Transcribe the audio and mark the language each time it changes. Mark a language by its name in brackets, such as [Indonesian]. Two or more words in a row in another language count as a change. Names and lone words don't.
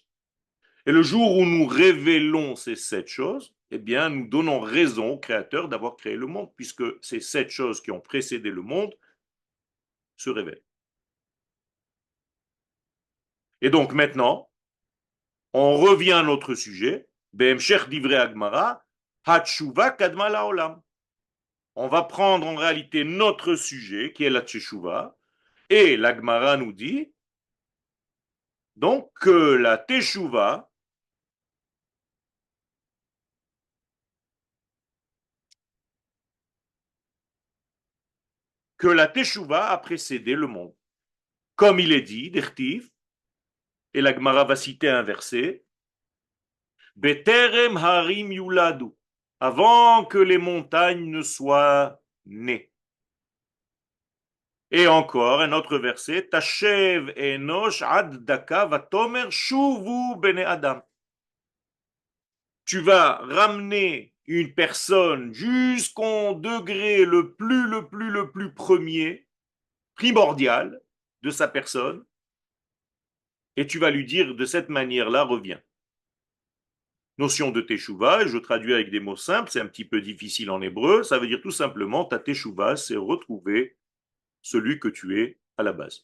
[French] Et le jour où nous révélons ces sept choses, eh bien, nous donnons raison au Créateur d'avoir créé le monde, puisque ces sept choses qui ont précédé le monde se révèlent. Et donc maintenant, on revient à notre sujet. [Hebrew] בהמשך דברי הגמרא, התשובה קדמה לעולם. [French] On va prendre en réalité notre sujet, qui est la Teshuvah, et l'Agmara nous dit donc que la Teshuvah, a précédé le monde. Comme il est dit, d'Echtiv, et l'Agmara va citer un verset, [Hebrew] בטרם הרים יולדו, [French] avant que les montagnes ne soient nées. Et encore un autre verset, [Hebrew] תשב אנוש עד דכא ותאמר שובו בני אדם. [French] Tu vas ramener une personne jusqu'au degré le plus premier, primordial de sa personne, et tu vas lui dire de cette manière-là, reviens. Notion de teshuva, et je traduis avec des mots simples, c'est un petit peu difficile en hébreu, ça veut dire tout simplement, ta teshuva, c'est retrouver celui que tu es à la base.